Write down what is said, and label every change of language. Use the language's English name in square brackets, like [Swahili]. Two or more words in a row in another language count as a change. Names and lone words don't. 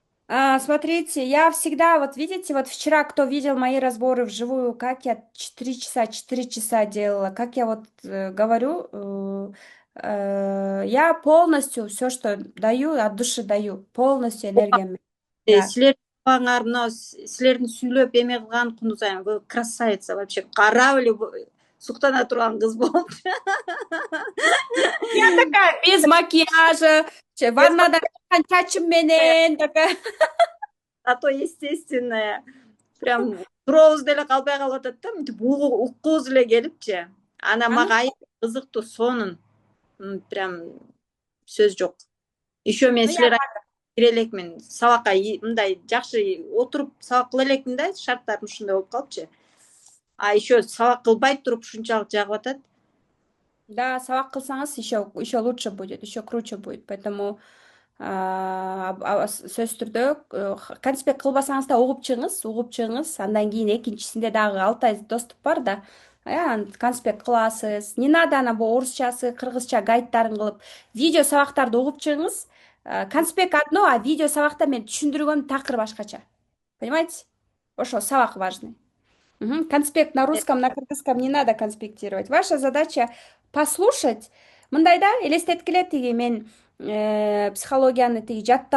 [Russian] Смотрите, я всегда, вот видите, вот вчера, кто видел мои разборы вживую, как я 4 часа делала, как я вот говорю, я полностью все, что даю, от души даю, полностью энергиями. Да. [Kyrgyz] Силер сабагыңар мына силердин сүйлөп эме кылган кунузайым [Russian] вы красавица вообще корабль [Kyrgyz] суктана турган кыз болупту. [Russian] Я такая, без макияжа, Без [Kyrgyz] ваннадан чыккан чачым [Russian] макияжа, [Kyrgyz] менен, [Russian] такая. зато естественная. [Kyrgyz] Прям туруубуз деле калбай калып атат да, мынтип уккубуз эле келипчи. Анан Аны мага аябай кызыктуу сонун. Прям сөз жок. Еще мен [Russian] ну, я [Kyrgyz] силер кире элекмин. Сабакка мындай жакшы отуруп сабак кыла элекмин да, шарттарым ушундай болуп калыпчы. А еще сабак кылбай туруп ушунчалык жагып атат. [Russian] Да, [Kyrgyz] сабак кылсаңыз [Russian] еще лучше будет, еще круче будет. [Kyrgyz] Поэтому сөзсүз түрдө конспект кылбасаңыз да угуп чыгыңыз. Андан кийин экинчисинде дагы 6 ай доступ бар да. Конспект кыласыз. [Russian] Не надо [Kyrgyz] ана бу орусчасы, кыргызча гайдтарын кылып, видео сабактарды угуп чыгыңыз. [Russian] Конспект одно, а [Kyrgyz] видео сабакта мен түшүндүргөм такыр башкача. Понимаете? Ошо сабак важный. [Russian] Конспект на русском, на кыргызском не надо конспектировать. Ваша задача послушать. [Kyrgyz] Мындайда элестеткиле тиги мен психологияны тиги жаттап